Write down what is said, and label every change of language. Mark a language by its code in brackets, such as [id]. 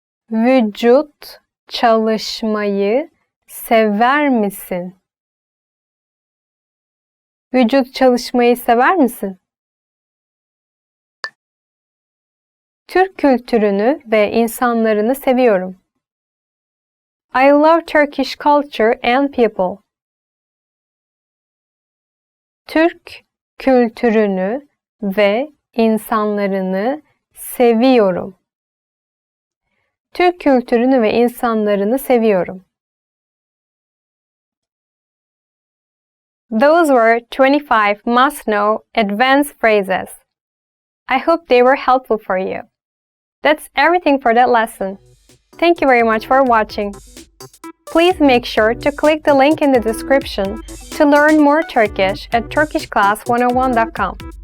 [tr] Vücut çalışmayı sever misin? Vücut çalışmayı sever misin? Türk kültürünü ve insanlarını seviyorum. [en] I love Turkish culture and people. [tr] Türk kültürünü ve insanlarını seviyorum. Türk kültürünü ve insanlarını seviyorum. [en] Those were 25 must-know advanced phrases. I hope they were helpful for you. That's everything for that lesson. Thank you very much for watching. Please make sure to click the link in the description to learn more Turkish at turkishclass101.com.